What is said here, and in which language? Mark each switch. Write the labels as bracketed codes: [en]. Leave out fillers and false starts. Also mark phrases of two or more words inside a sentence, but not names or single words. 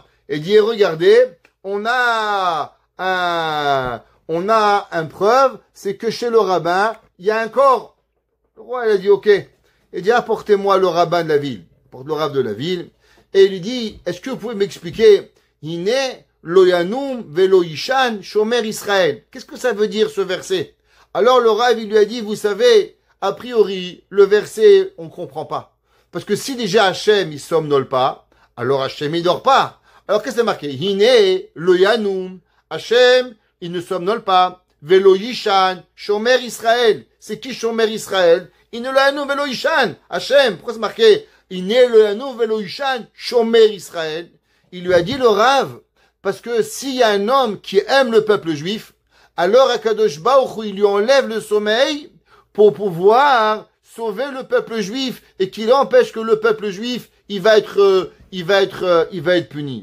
[fr] Et il dit, regardez, on a un preuve, c'est que chez le rabbin, il y a un corps. Le roi, il a dit, ok. Il dit, apportez-moi le rabbin de la ville. Porte le rabbin de la ville. Et il lui dit, est-ce que vous pouvez m'expliquer, [he] הנה לא ינום ולא יישן שומר ישראל. [fr] Qu'est-ce que ça veut dire ce verset? Alors le rabbin, il lui a dit, vous savez, a priori, le verset, on comprend pas. Parce que si déjà Hachem, il somnole pas, alors Hachem, il dort pas. Alors qu'est-ce que c'est marqué? [he] הנה לא ינום. [fr] Hachem, il ne somnole pas. [he] ולא יישן, שומר ישראל. [fr] C'est qui [he] שומר ישראל? הנה לא ינום ולא יישן. [fr] Hachem, pourquoi c'est marqué? [he] הנה לא ינום ולא יישן, שומר ישראל. [fr] Il lui a dit le Rav, parce que s'il y a un homme qui aime le peuple juif, alors [he] הקדוש ברוך הוא, [fr] il lui enlève le sommeil pour pouvoir sauver le peuple juif et qu'il empêche que le peuple juif, il va être puni.